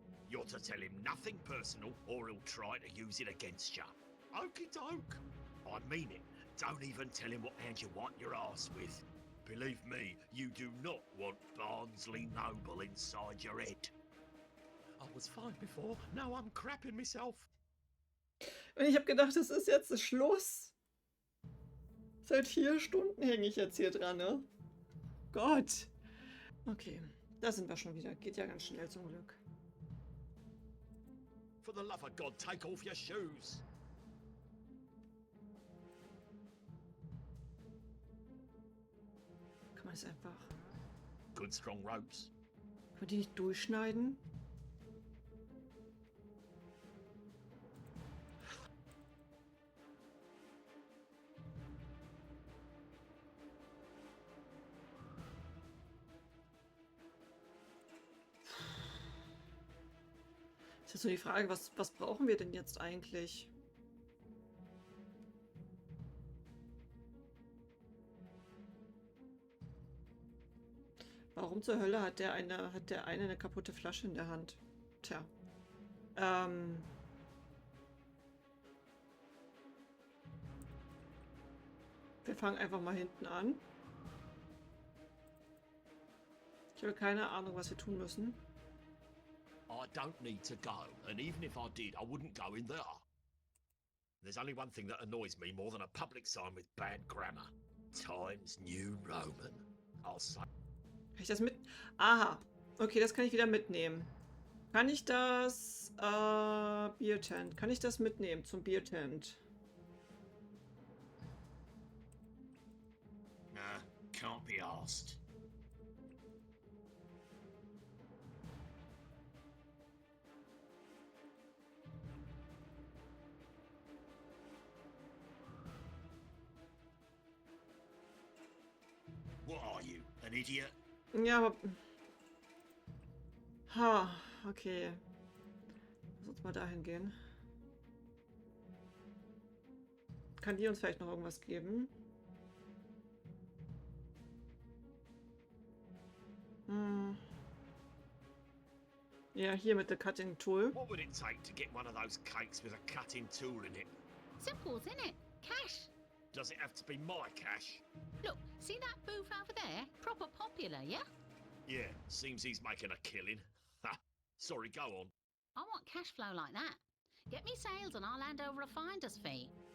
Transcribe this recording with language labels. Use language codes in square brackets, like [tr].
[en] You're to tell him nothing personal, or he'll try to use it against you. Okie doke. I mean it. Don't even tell him what hand you wipe your ass with. Believe me, you do not want Barnsley Noble inside your head. I was fine before, now I'm crapping myself. [de] Und ich habe gedacht, das ist jetzt Schluss. Seit 4 Stunden hänge ich jetzt hier dran, ne? Gott. Okay, da sind wir schon wieder. Geht ja ganz schnell zum Glück. [en] For the love of God, take off your shoes. [de] Kann man es einfach... [en] Good strong ropes. [de] Kann man die nicht durchschneiden? Ist jetzt nur die Frage, was brauchen wir denn jetzt eigentlich? Warum zur Hölle hat der eine eine kaputte Flasche in der Hand? Tja. Wir fangen einfach mal hinten an. Ich habe keine Ahnung, was wir tun müssen. [en] I don't need to go, and even if I did, I wouldn't go in there. There's only one thing that annoys me more than a public sign with bad grammar. Times New Roman. I'll say. [de] Kann ich das mit... Aha. Okay, das kann ich wieder mitnehmen. Kann ich das... Biertent. Kann ich das mitnehmen zum Biertent? [en] Nah, can't be asked. What are you, an idiot? [de] Ja, aber... Ha, okay. Lass uns mal dahin gehen. Kann die uns vielleicht noch irgendwas geben? Hm. Ja, hier mit der Cutting Tool. [en] What would it take to get one of those cakes with a cutting tool in it? Simple, isn't it? Cash. Does it have to be my cash? Look, see that booth over there? Proper popular, yeah? Yeah, seems he's making a killing. Ha, sorry, go on. I want cash flow like that. Get me sales and I'll hand over a finder's fee.